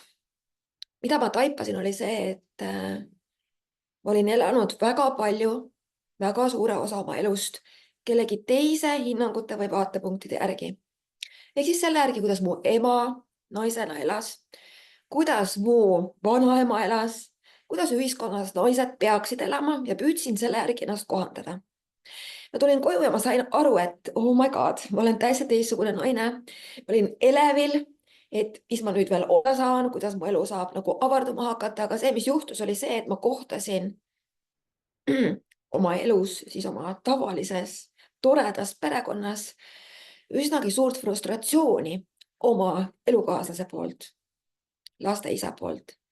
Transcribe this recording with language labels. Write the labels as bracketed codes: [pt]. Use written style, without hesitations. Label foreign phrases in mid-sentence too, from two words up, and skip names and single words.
[et] Mida ma taipasin oli see, et ma olin elanud väga palju, väga suure osa oma elust kellegi teise hinnangute või vaatepunktide järgi. Ehk siis selle järgi, kuidas mu ema naisena elas, kuidas mu vanaema elas, kuidas ühiskonnas naised peaksid elama ja püüdsin selle järgi ennast kohandada. Ma tulin koju ja ma sain aru, et [en] oh my god, [et] ma olen täiesti teistsugune naine. Ma olin elevil, et mis ma nüüd veel olla saan, kuidas mu elu saab nagu avarduma hakata, aga see, mis juhtus, oli see, et ma kohtasin oma elus, siis oma tavalises toredas perekonnas üsnagi suurt frustratsiooni oma elukaaslase poolt, laste isa poolt.